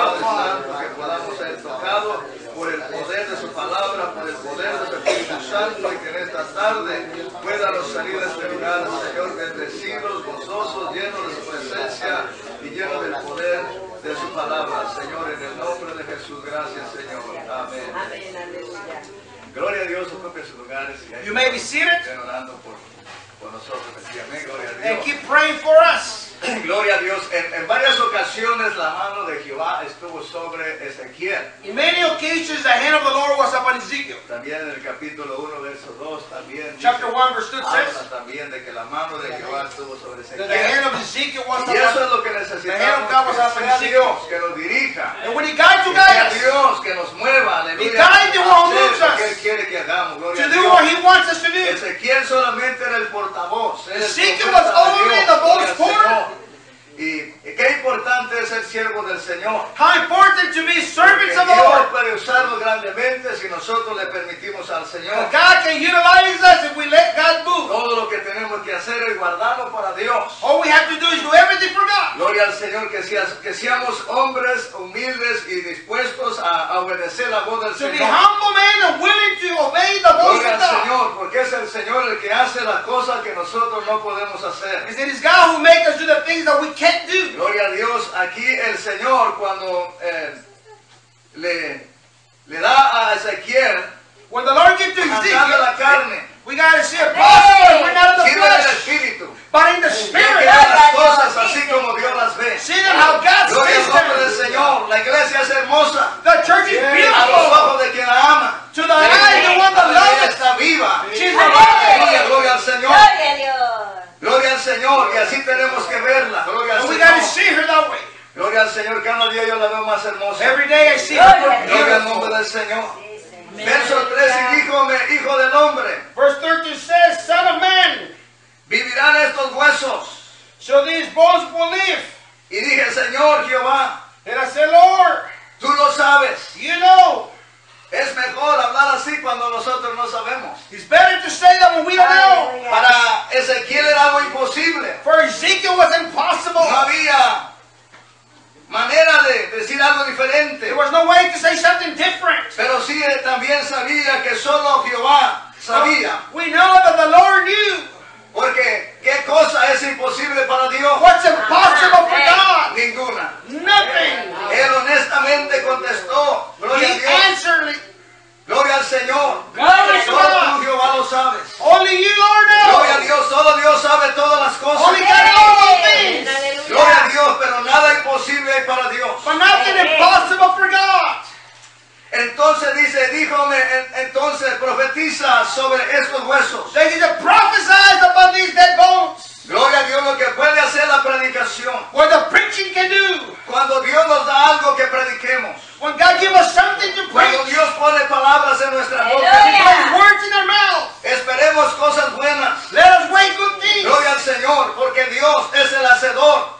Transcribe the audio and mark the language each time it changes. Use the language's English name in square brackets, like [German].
[Spanish] Padre Santo, que podamos ser tocados por el poder de su palabra, por el poder de su Espíritu Santo, y que en esta tarde puedanos salir de este lugar, Señor, bendecidos, gozosos, llenos de su presencia y llenos del poder de su palabra, Señor, en el nombre de Jesús, gracias, Señor. Amén. Amén. Gloria a Dios, ocupe sus lugares. [English] You may be seated. [Spanish] Estén orando por nosotros. Amén. Gloria a Dios. [English] And keep praying for us. [Spanish] Gloria a Dios. En varias ocasiones la mano de Jehová estuvo sobre Ezequiel. [English] In many occasions the hand of the Lord was upon Ezekiel. [Spanish] También en el capítulo 1, verso 2, también. [English] Chapter 1, verse 2 says. [Spanish] También de que la mano de Jehová estuvo sobre Ezequiel. [English] The hand of Ezekiel was upon. [Spanish] Y eso es lo que necesitamos. [English] The hand of God was upon Ezekiel. [Spanish] Dios que nos dirija. [English] And when he guides you guys. [Spanish] Que sea Dios que nos mueva. [English] Aleluya. He guides you, [Spanish] hacer [English] what he moves [Spanish] que él quiere que hagamos. Gloria [English] to do what he wants us to do. [Spanish] Ezequiel solamente era el portavoz. [English] Ezekiel was only the voice porter. [Spanish] Y qué importante es ser siervo del Señor. [English] How important to be servants of the Lord. [Spanish] Dios puede usarlo grandemente si nosotros le permitimos al Señor. [English] God can utilize us if we let God move. [Spanish] Todo lo que tenemos que hacer es guardarlo para Dios. [English] All we have to do is do everything for God. [Spanish] Gloria al Señor que seamos hombres humildes y dispuestos a obedecer la voz del [English] to [Spanish] Señor. [English] To be humble men and willing to obey the voice of God. [Spanish] Gloria al Señor porque es el Señor el que hace las cosas que nosotros no podemos hacer. [English] Because it is God who makes us do the things that we can't do. [Spanish] Gloria a Dios, aquí el Señor cuando le da a Ezequiel, [English] when the Lord gave to Ezekiel, [Spanish] la carne, [English] we got to see a body, we're not in the [Spanish] sino [English] flesh, [Spanish] en el espíritu, [English] but in the spirit. [Spanish] Y las cosas así como Dios las ve. [English] See them how God sees them. [Spanish] Del Señor, la iglesia es hermosa. [English] The church is beautiful. [Spanish] A los ojos de quien la ama. [English] To the eye, the one that loves. [Spanish] Está viva. [English] She's alive. [Spanish] Gloria, gloria al Señor. Gloria a Dios. Gloria al Señor, y así tenemos que verla. Gloria al [English] We gotta see her that way. [Spanish] Gloria al Señor, cada día yo la veo más hermosa. [English] Every day I see her. [Spanish] Gloria al nombre del Señor. Verso 13, díjome, hijo del hombre. [English] Verse 13 says, son of man. [Spanish] Vivirán estos huesos. [English] So these bones will live. [Spanish] Y dije, Señor Jehová. [English] And I said, Lord. [Spanish] Tú lo sabes. [English] You know. [Spanish] Es mejor hablar así cuando nosotros no sabemos. [English] It's better to say that when we don't know. [Spanish] Para Ezequiel era algo imposible. [English] For Ezekiel was impossible. [Spanish] No había manera de decir algo diferente. diferente. [English] There was no way to say something different. [Spanish] Pero sí, también sabía que solo Jehová sabía. [English] We know that the Lord knew. [Spanish] Porque qué cosa es imposible para Dios. [English] What's impossible for God? [Spanish] Ninguna. [English] Nothing. [Spanish] Él honestamente contestó. Gloria a Dios. [English] Answered. [Spanish] Gloria al Señor. [English] Glory to God. [Spanish] Solo tú, Jehová, lo sabes. [English] Only you, Lord, knows. [Spanish] Gloria a Dios. Solo Dios sabe todas las cosas. [English] Only God knows all things. Hey. [Spanish] Gloria a Dios. Pero nada imposible hay para Dios. [English] But nothing impossible for God. [Spanish] Entonces dice, díjome, entonces profetiza sobre estos huesos. [English] They need to prophesy upon these dead bones. [Spanish] Gloria a Dios lo que puede hacer la predicación. [English] What the preaching can do. [Spanish] Cuando Dios nos da algo que prediquemos. [English] When God gives us something to preach. [Spanish] Cuando Dios pone palabras en nuestra boca. [English] Hallelujah. He puts words in our mouth. [Spanish] Esperemos cosas buenas. [English] Let us wait good things. [Spanish] Gloria al Señor, porque Dios es el hacedor.